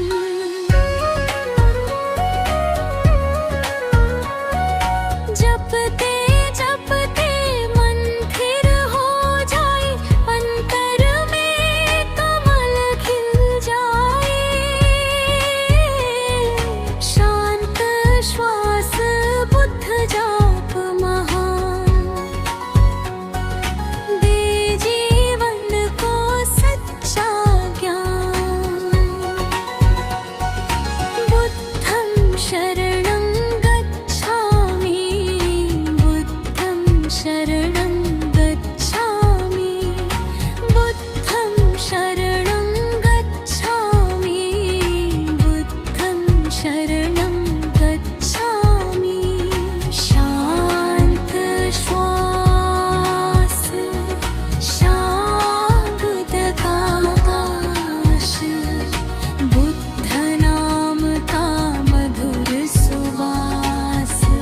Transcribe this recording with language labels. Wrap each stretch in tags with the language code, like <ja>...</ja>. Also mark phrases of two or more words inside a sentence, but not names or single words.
<hi>जपते जपते मन स्थिर हो जाए, अंतर में कमल खिल जाए। शांत श्वास बुद्ध जाप महान, दे जीवन को सच्चा ज्ञान।</hi> <pi>बुद्धं शरणं गच्छामि, बुद्धं शरणं गच्छामि, बुद्धं शरणं गच्छामि, बुद्धं शरणं गच्छामि।</pi> <hi>शांत श्वास, शांत आकाश, बुद्ध नाम का मधुर सुवास।</hi>